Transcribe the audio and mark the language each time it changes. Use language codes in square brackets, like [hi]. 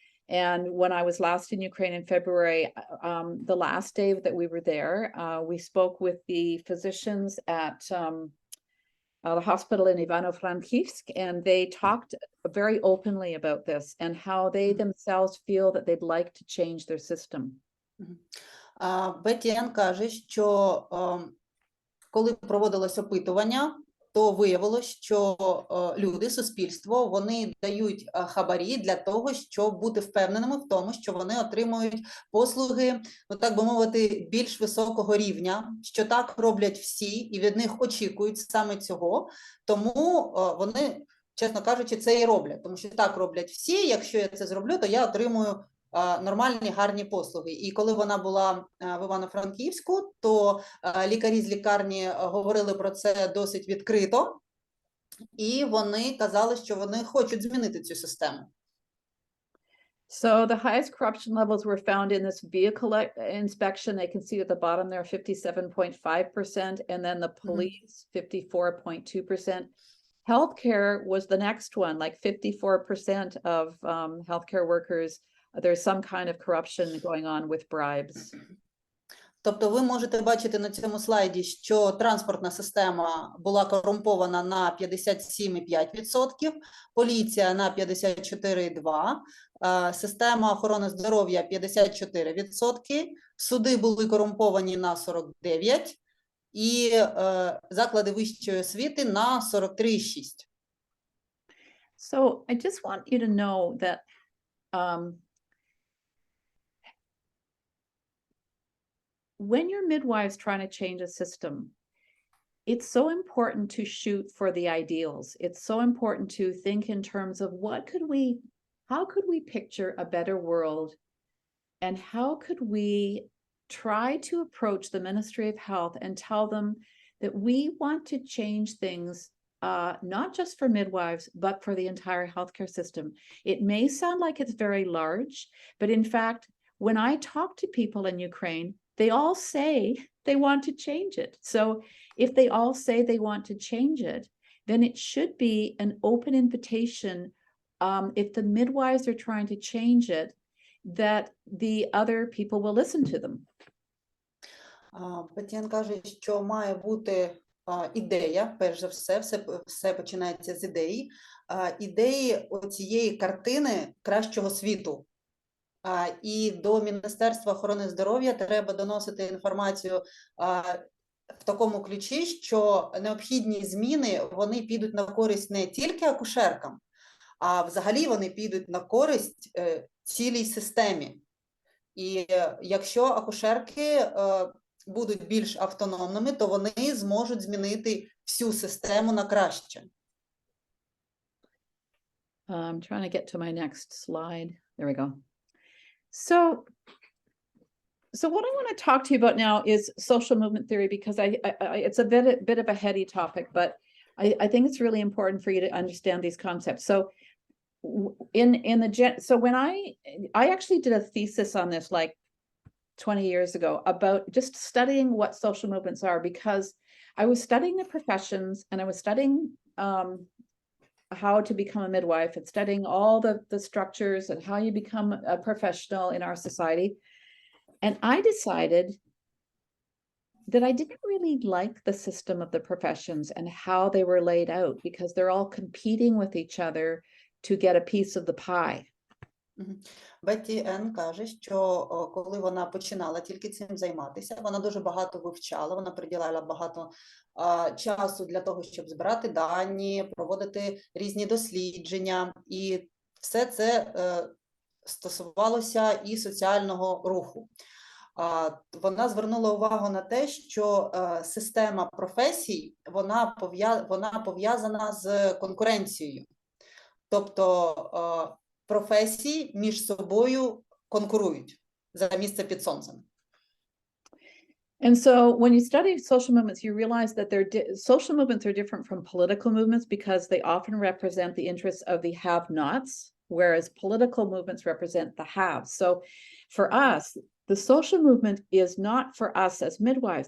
[en] And when I was last in Ukraine in February, the last day that we were there, we spoke with the physicians at the hospital in Ivano-Frankivsk, and they talked very openly about this and how they themselves feel that they'd like to change their system. [uk] Бетті-Енн каже, що коли проводилось опитування, то виявилось, що люди, суспільство, вони дають хабарі для того, щоб бути впевненими в тому, що вони отримують послуги, ну так би мовити, більш високого рівня, що так роблять всі і від них очікують саме цього, тому вони, чесно кажучи, це і роблять, тому що так роблять всі, якщо я це зроблю, то я отримую нормальні, гарні послуги. І коли вона була в Івано-Франківську, то лікарі з лікарні говорили про це досить відкрито, і вони казали, що вони хочуть змінити цю систему. [en] So the highest corruption levels were found in this vehicle inspection. They can see at the bottom there 57.5%, and then the police 54.2%. Healthcare was the next one, like 54% of healthcare workers. There's some kind of corruption going on with bribes. [uk] Тобто ви можете бачити на цьому слайді, що транспортна система була корумпована на 57,5%, поліція на 54,2%, система охорони здоров'я 54%, суди були корумповані на 49% і заклади вищої освіти на 43,6%. [en] So I just want you to know that when your midwife's trying to change a system, it's so important to shoot for the ideals. It's so important to think in terms of how could we picture a better world, and how could we try to approach the Ministry of Health and tell them that we want to change things, not just for midwives, but for the entire healthcare system. It may sound like it's very large, but in fact, when I talk to people in Ukraine, they all say they want to change it. So if they all say they want to change it, then it should be an open invitation, if the midwives are trying to change it, that the other people will listen to them. [uk] Бетті-Енн каже, що має бути ідея, перш за все, все починається з ідеї, ідеї оцієї картини кращого світу. І до Міністерства охорони здоров'я треба доносити інформацію в такому ключі, що необхідні зміни, вони підуть на користь не тільки акушеркам, а взагалі вони підуть на користь цілій системі. І якщо акушерки будуть більш автономними, то вони зможуть змінити всю систему на краще. [en] I'm trying to get to my next slide. There we go. So what I want to talk to you about now is social movement theory, because it's a bit of a heady topic, but I think it's really important for you to understand these concepts. So when I actually did a thesis on this like 20 years ago about just studying what social movements are, because I was studying the professions and I was studying how to become a midwife and studying all the structures and how you become a professional in our society. And I decided that I didn't really like the system of the professions and how they were laid out, because they're all competing with each other to get a piece of the pie. [uk] Бетті-Енн каже, що коли вона починала тільки цим займатися, вона дуже багато вивчала, вона приділяла багато часу для того, щоб збирати дані, проводити різні дослідження, і все це стосувалося і соціального руху. Вона звернула увагу на те, що система професій, вона пов'язана з конкуренцією. Тобто професії між собою конкурують за місце під сонцем. [en] And so when you study social movements, you realize that social movements are different from political movements because they often represent the interests of the have-nots, whereas political movements represent the haves. So for us, the social movement is not for us as midwives.